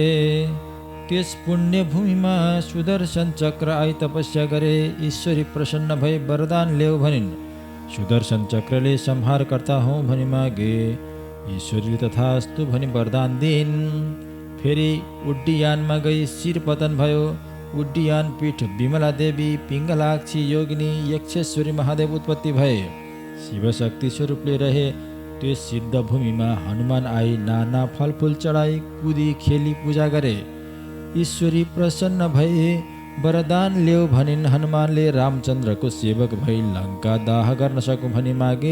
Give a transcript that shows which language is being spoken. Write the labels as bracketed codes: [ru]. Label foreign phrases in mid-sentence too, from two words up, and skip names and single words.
[ne] त्यस पुण्य भूमिमा सुदर्शन चक्र आई तपस्या गरे। ईश्वरी प्रसन्न भई वरदान ल्याऊ भनिन्। सुदर्शन चक्रले संहारकर्ता हौ भनी मागे। ईश्वरीले तथास्तु भनी वरदान दिइन्। फेरि उड्डीयानमा गई शिर पतन भयो। उड्डीयान पीठ विमला देवी पिङ्गलाक्षी योगिनी यक्षेश्वरी महादेव उत्पत्ति भए शिवशक्ति स्वरूपले रहे। त्यस सिद्ध भूमिमा हनुमान आई नाना फलफुल चढाई कुदी खेली पूजा गरे। ईश्वरी प्रसन्न भए वरदान ल्याऊ भनिन्। हनुमानले रामचन्द्रको सेवक भई लङ्का दाह गर्न सकौँ भनी मागे।